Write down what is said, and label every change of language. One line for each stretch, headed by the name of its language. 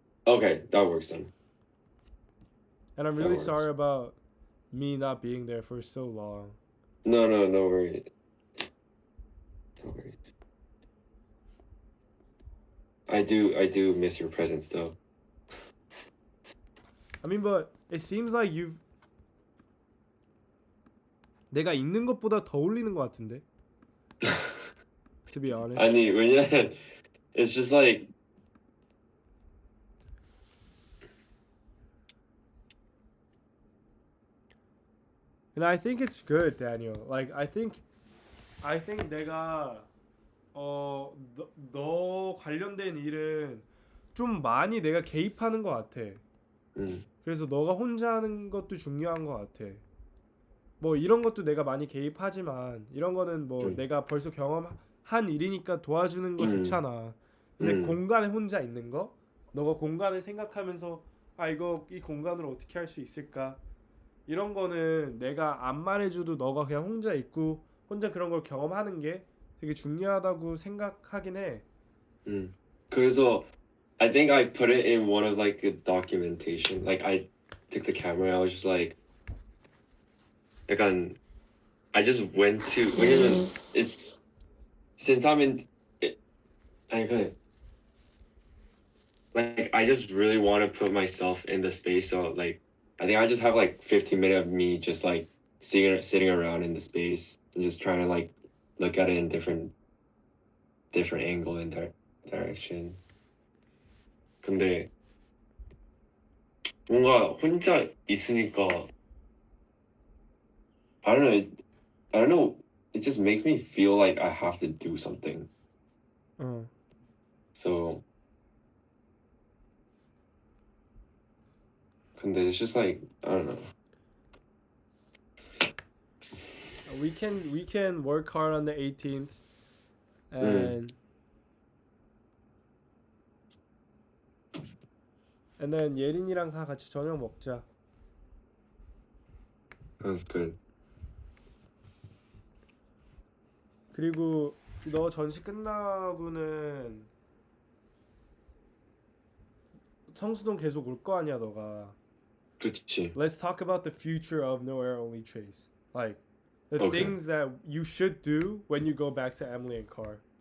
English: Okay, that works then. And I'm really sorry about me not being there for so long. No worries. No worries. I do miss your presence though. I mean, but it seems like
Korean: 내가 읽는 것보다 더 올리는 것 같은데.
English: To be honest.
Korean: 아니 왜냐면
English: it's just like And I think it's good, Daniel. Like I think
Korean: 내가 너 관련된 일은 좀 많이 내가 개입하는 것 같아. 그래서 너가 혼자 하는 것도 중요한 것 같아. 뭐 이런 것도 내가 많이 개입하지만 이런 거는 뭐 음. 내가 벌써 경험한 일이니까 도와주는 거 음. 좋잖아. 근데 공간에 혼자 있는 거, 너가 공간을 생각하면서 아 이거 이 공간을 어떻게 할 수 있을까? 이런 거는 내가 안 말해줘도 너가 그냥 혼자 있고 혼자 그런 걸 경험하는 게 되게 중요하다고 생각하긴 해. 그래서
English: I think I put it in one of like the documentation. Like I took the camera. I was just like,
Korean: 약간
English: I just went to
Korean: 왜냐면
English: it's since I'm in it, I could like I just really want to put myself in the space. So like I think I just have like 15 minutes of me just like sitting around in the space and just trying to like look at it in different angle and direction.
Korean: 근데 뭔가 혼자 있으니까
English: I don't know. I don't know. It just makes me feel like I have to do something. 어. So,
Korean: 근데
English: it's just like I don't know. We can work hard on the 18th and and then
Korean: 예린이랑 다 같이 저녁 먹자.
English: That's good.
Korean: 그리고 너 전시 끝나고는 성수동 계속 올 거 아니야, 너가. 그치.
English: Let's talk about the future of No Air Only Trace. Like the Okay. things that you should do when you go back to Emily and Carr.